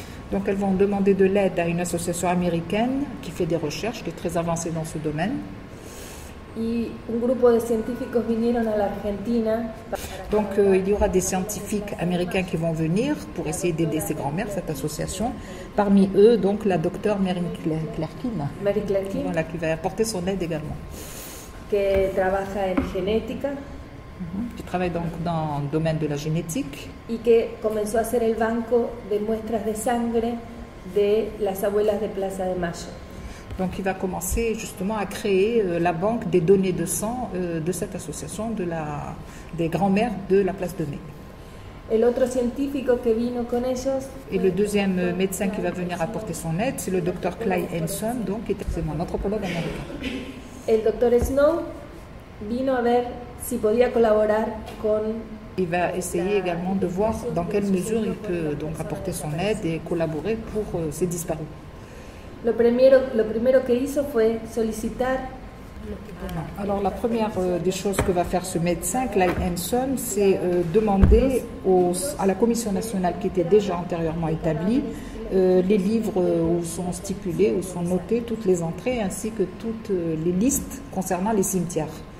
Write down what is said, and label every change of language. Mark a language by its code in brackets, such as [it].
[fr] Donc elles vont demander de l'aide à une association américaine qui fait des recherches, qui est très avancée dans ce domaine. [es] Y un grupo de científicos vinieron a la Argentina. [fr] Donc il y aura des scientifiques américains qui vont venir pour essayer d'aider ces grands-mères, cette association. Parmi eux, donc la docteure Mary Clarkin, voilà, qui va apporter son aide également. [es] Que trabaja en genética. [fr] Qui travaille donc dans le domaine de la génétique. [es] Y que comenzó a hacer el banco de muestras de sangre de las abuelas de Plaza de Mayo. [fr] Donc il va commencer justement à créer la banque des données de sang de cette association des grands-mères de la place de Mai. [es] El otro científico que vino con ellos. [fr] Et le deuxième médecin qui va venir apporter son aide, c'est le docteur Clyde Henson, donc qui est un anthropologue américain. [es] El docteur Snow vino a ver si podía colaborar con. [fr] Il va essayer également de voir dans quelle mesure il peut donc apporter son aide et collaborer pour ces disparus. [es] Lo primero que hizo fue solicitar. [fr] Alors la première des choses que va faire ce médecin, Clyde Henson, c'est demander à la commission nationale qui était déjà antérieurement établie les livres où sont stipulés, où sont notées toutes les entrées ainsi que toutes les listes concernant les cimetières.